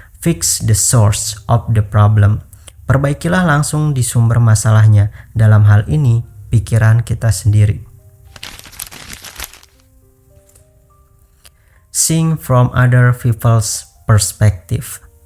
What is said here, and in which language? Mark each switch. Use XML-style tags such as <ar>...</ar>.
<en>Fix the source of the problem.</en> <id>Perbaikilah langsung di sumber masalahnya, dalam hal ini pikiran kita sendiri.</id> <en>Seeing from other people's perspective.</en>